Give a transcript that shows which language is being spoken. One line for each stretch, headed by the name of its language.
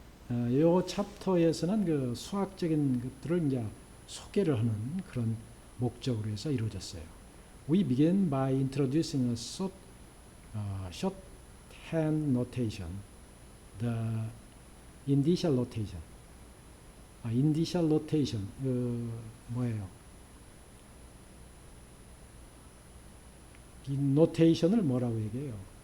Korean: 이 챕터에서는 그 수학적인 것들을 이제 소개를 하는 그런 목적으로 해서 이루어졌어요.
English: We begin by introducing a shorthand notation, the indicial notation. indicial notation
Korean: 뭐예요? 이 노테이션을 뭐라고 얘기해요?